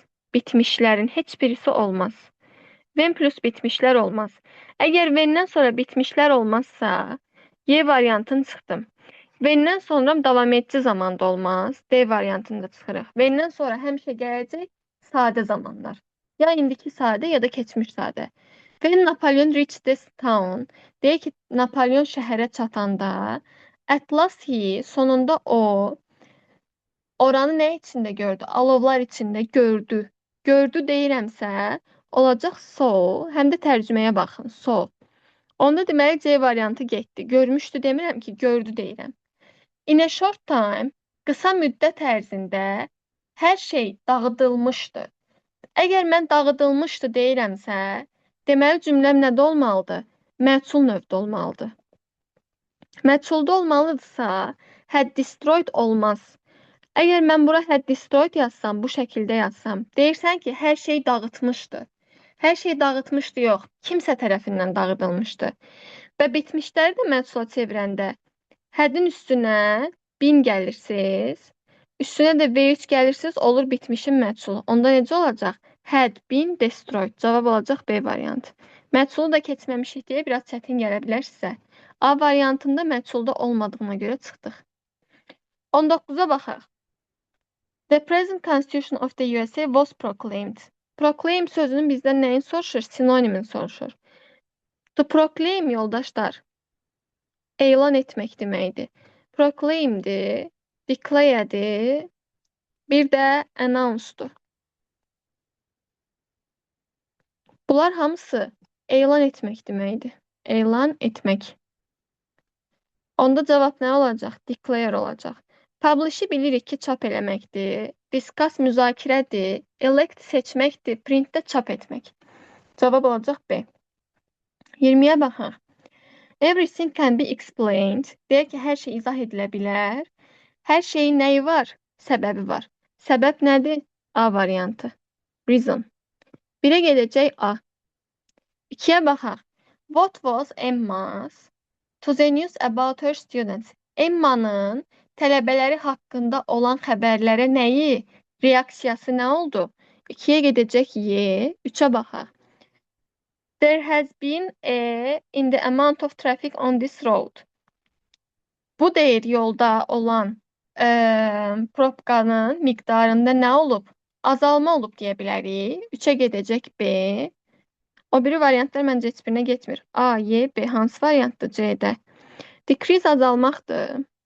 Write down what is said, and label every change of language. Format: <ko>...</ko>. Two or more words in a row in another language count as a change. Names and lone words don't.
<az>bitmişlərin heç birisi olmaz. When plus bitmişlər olmaz. Əgər when-dən sonra bitmişlər olmazsa, Y variantını çıxdım. When-dən sonra davam edici zamanda olmaz. D variantında çıxırıq. When-dən sonra həmişə gələcək sadə zamanlar. Ya indiki sadə, ya da keçmiş sadə.</az> <en>When Napoleon reached this town,</en> <az>deyək ki, Napoleon şəhərə çatanda,</az> <en>at last he,</en> <az>sonunda o, oranı nə içində gördü? Alovlar içində gördü. Gördü deyirəmsə, olacaq so, həm də tərcüməyə baxın, so. Onda deməli C variantı getdi. Görmüşdü demirəm ki, gördü deyirəm.</az> <en>In a short time,</en> <az>qısa müddət ərzində hər şey dağıdılmışdı. Əgər mən dağıdılmışdı deyirəmsə, deməli cümləm nədə olmalıdır? Məchul növdə olmalıdır. Məchulda olmalıdırsa,</az> <en>had destroyed</en> <az>olmaz. Əgər mən bura</az> <en>had destroyed</en> <az>yazsam, bu şəkildə yazsam, deyirsən ki, hər şey dağıtmışdı. Hər şey dağıtmışdı yox, kimsə tərəfindən dağıdılmışdı. Və bitmişləri də məchula çevirəndə hədin üstünə bin gəlirsiz, üstünə də V3 gəlirsiz, olur bitmişin məchulu. Onda necə olacaq?</az> <en>Had been destroyed.</en> <az>Cavab olacaq B variantı. Məchulu da keçməmişik deyə biraz çətin gələ bilər sizə. A variantında məchulda olmadığına görə çıxdıq. 19-a baxaq.</az> <en>The present constitution of the USA was proclaimed.</en> <az>Proclaim sözünün bizdən nəyin soruşur? Sinonimin soruşur.</az> <en>To proclaim,</en> <az>yoldaşlar, elan etmək deməkdir. Proclaimdir, declare'dir, bir də announce'dur. Bunlar hamısı elan etmək deməkdir. Elan etmək. Onda cavab nə olacaq? Declare olacaq. Publish'i bilirik ki, çap eləməkdir. Discuss müzakirədir. Elect seçməkdir. Print də çap etmək. Cavab olacaq B. 20-yə baxaq.</az> <en>Everything can be explained.</en> <az>Deyək ki, hər şey izah edilə bilər. Hər şeyin nəyi var? Səbəbi var. Səbəb nədir? A variantı. Reason. 1-ə gedəcək A. 2-yə baxaq.</az> <en>What was Emma's to the news about her students?</en> <az>Emma'nın tələbələri haqqında olan xəbərlərə nəyi? Reaksiyası nə oldu? 2-yə gedəcək Y. 3-ə baxaq.</az> <en>There has been a in the amount of traffic on this road.</en> <az>Bu deyir yolda olan probkanın miqdarında nə olub? Azalma olub deyə bilərik. 3-ə gedəcək B. O biri variantlar məncə heç birinə getmir. A, Y, B. Hansı variantdır C-də? Decrease azalmaqdır.</az>